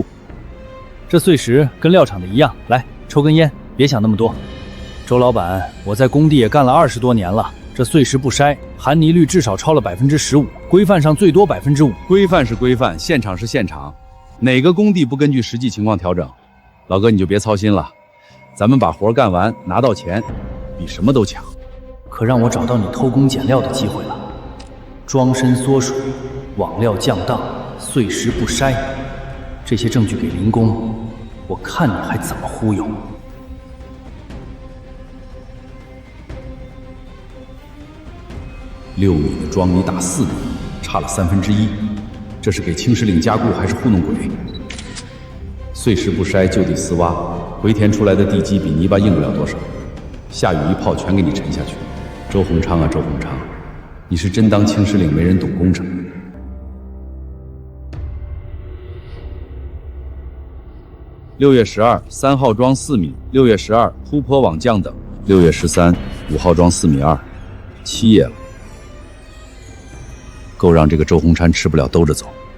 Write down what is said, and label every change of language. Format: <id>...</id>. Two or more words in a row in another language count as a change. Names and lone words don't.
<zh>這碎石跟料場的一樣，來抽根煙，別想那麼多。周老板，我在工地也幹了20多年了，這碎石不篩，含泥率至少超了15%，規範上最多5%。規範是規範，現場是現場。哪個工地不根據實際情況調整？老哥你就別操心了，咱們把活幹完拿到錢，比什麼都強。可让我找到你偷工減料的機会了。裝身缩水，网料降當，碎石不篩，這些證據給林公，我看你還怎麼忽悠。 6米的樁你打4米，差了1/3，這是給青石嶺加固還是糊弄鬼？碎石不篩，就地私挖，回填出來的地基比泥巴硬不了多少，下雨一炮全給你沉下去。周鴻昌啊，周鴻昌，你是真當青石嶺沒人懂工程？6月12， 3號樁4米，6月12，鋪坡網降等，6月13， 5號樁4米2，7頁了，夠讓這個周鴻昌吃不了兜着走。</zh>